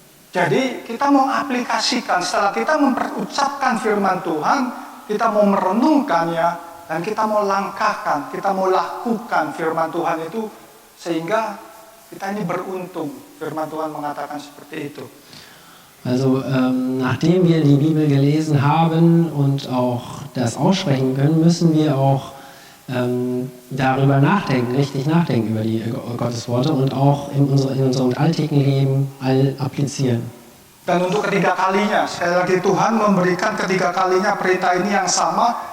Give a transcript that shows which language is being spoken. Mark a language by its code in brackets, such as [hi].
[id] Jadi kita mau aplikasikan, setelah kita memperucapkan firman Tuhan, kita mau merenungkannya, dan kita mau langkahkan, kita mau lakukan firman Tuhan itu, sehingga kita ini beruntung. Firman Tuhan mengatakan seperti itu. [de] Also nachdem wir die Bibel gelesen haben und auch das aussprechen können, müssen wir auch darüber nachdenken, richtig nachdenken über die Gottesworte und auch in unserem alltäglichen Leben applizieren. [id] Dan untuk ketiga kalinya, sekali lagi Tuhan memberikan ketiga kalinya perintah ini yang sama.